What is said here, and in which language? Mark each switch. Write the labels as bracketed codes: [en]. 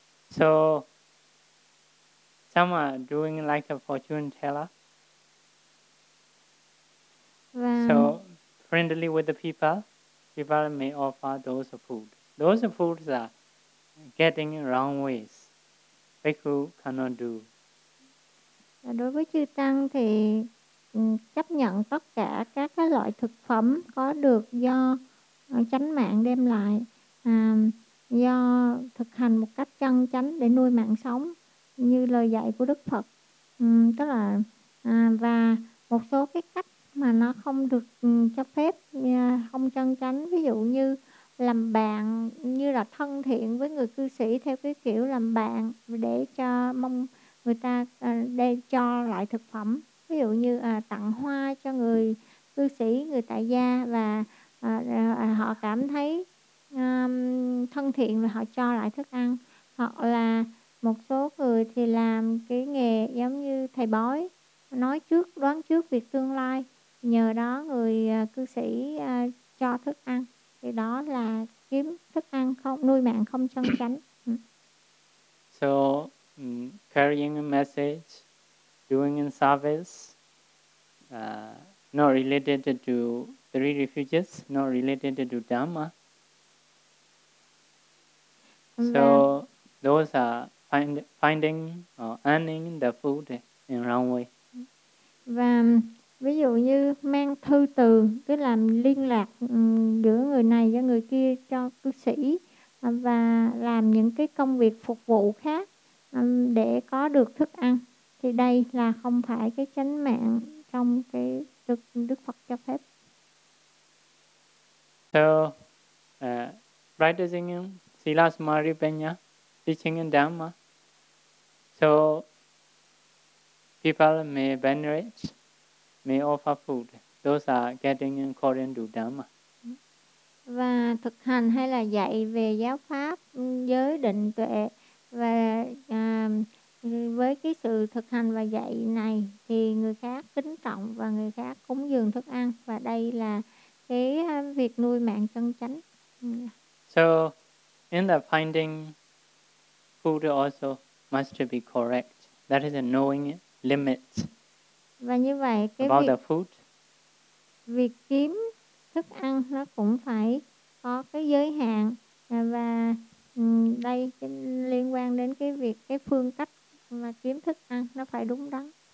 [en] So, some are doing like a fortune teller. So, friendly with the people may offer those food. Those foods are getting wrong ways. Bhikkhu cannot do. [vi] Và đối với chư tăng thì chấp nhận tất cả các cái loại thực phẩm có được do chánh mạng đem lại. Do thực hành một cách chân chánh để nuôi mạng sống như lời dạy của Đức Phật. Tức là và một số cái cách mà nó không được cho phép, không chân chánh, ví dụ như làm bạn, như là thân thiện với người cư sĩ theo cái kiểu làm bạn để cho mong người ta để cho lại thực phẩm, ví dụ như tặng hoa cho người cư sĩ, người tại gia, và họ cảm thấy thân thiện và họ cho lại thức ăn, hoặc là Một số người thì làm cái nghề giống như thầy bói, nói trước, đoán trước việc tương lai. Nhờ đó người cư sĩ cho thức ăn. Thì đó là kiếm thức ăn không nuôi mạng không chân chánh. [en] So, carrying a message, doing a service, not related to three refuges, not related to Dharma. So, those are finding or earning the food in wrong way. [vi] Và ví dụ như mang thư từ, cứ làm liên lạc giữa người này với người kia cho cư sĩ và làm những cái công việc phục vụ khác để có được thức ăn. Thì đây là không phải cái chánh mạng trong cái được Đức Phật cho phép. [en] So, practicing Sila Samadhi Panya, teaching in Dhamma. So, people may venerate, may offer food. Those are getting according to Dhamma. [vi] Và thực hành hay là dạy về giáo pháp, giới, định, tuệ. Và với cái sự thực hành và dạy này thì người khác kính trọng và người khác cúng dường thức ăn. Và đây là cái việc nuôi mạng chân chánh. [en] So, in the finding food also must be correct. That is a knowing limits. [vi] Và như vậy cái [en] about the food. [vi] Việc kiếm thức ăn nó cũng phải có cái giới hạn và đây liên quan đến cái việc cái phương cách mà kiếm thức ăn nó phải đúng đắn.